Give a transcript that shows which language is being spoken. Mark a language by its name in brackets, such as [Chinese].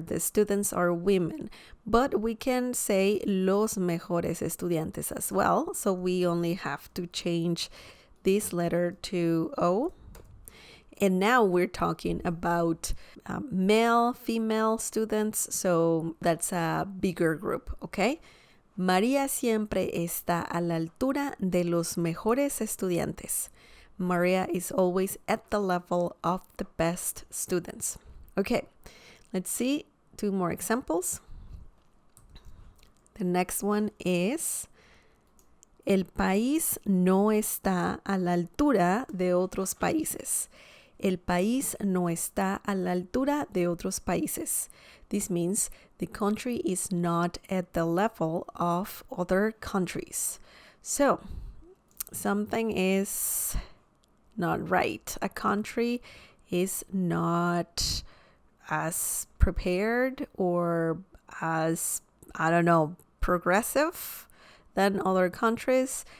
[English] The students are women, but we can say [Spanish] los mejores estudiantes [English] as well. So we only have to change this letter to O. And now we're talking about male, female students, so that's a bigger group, okay? [Spanish] María siempre está a la altura de los mejores estudiantes. [English] Maria is always at the level of the best students. Okay, let's see 2 more examples. The next one is: [Spanish] el país no está a la altura de otros países. El país no está a la altura de otros países. [English] This means the country is not at the level of other countries. So, something is not right. A country is not as prepared or as, I don't know, progressive than other countries.